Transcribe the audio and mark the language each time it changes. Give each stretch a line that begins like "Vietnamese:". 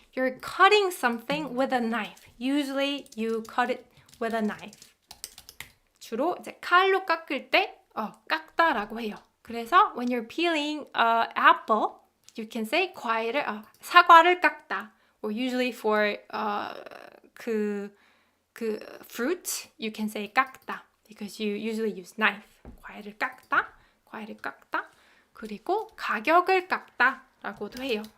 English: You're cutting something with a knife. Usually you cut it with a knife.
Korean: 주로 이제 칼로 깎을 때 깎다라고 해요.
English: 그래서 when you're peeling apple, you can say
Korean: 사과를 깎다.
English: Or usually for 그 fruit, you can say 깎다. Because you usually use knife.
Korean: 과일을 깎다. 그리고 가격을 깎다라고도 해요.